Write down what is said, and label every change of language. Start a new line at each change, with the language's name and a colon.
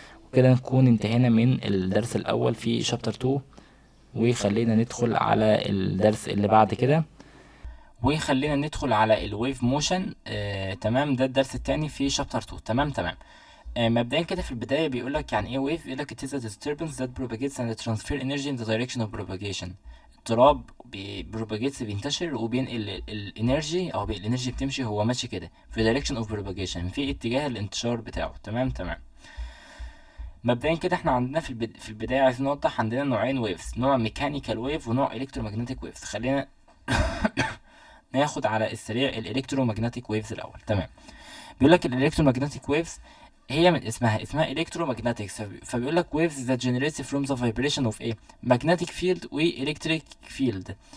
Arabic: وكده نكون انتهينا من الدرس الاول في شابتر 2، وخلينا ندخل على الدرس اللي بعد كده، وخلينا ندخل على الويف موشن. تمام، ده الدرس التاني في شابتر 2. تمام تمام. مبدئيا كده في البداية بيقول لك يعني ايه ويف. بيقول لك
English: it is a disturbance that propagates and transfer energy in the direction of propagation.
Arabic: اضطراب propagates بينتشر وبينقل الانرجي، او الانرجي بتمشي هو ماشي كده في
English: direction of propagation،
Arabic: في اتجاه الانتشار بتاعه. تمام تمام. مبدئيا كده احنا عندنا في البداية عايزين نوضح عندنا نوعين ويفز، نوع ميكانيكال ويف ونوع الكترومagnetic ويفز. خلينا ناخد على السريع الالكترومagnetic ويفز الاول. تمام. بيقول لك الالكترومagnetic ويفز هي من اسمها الكترومagnetic، فبيقول لك
English: waves that generates from the vibration of a magnetic field و electric field.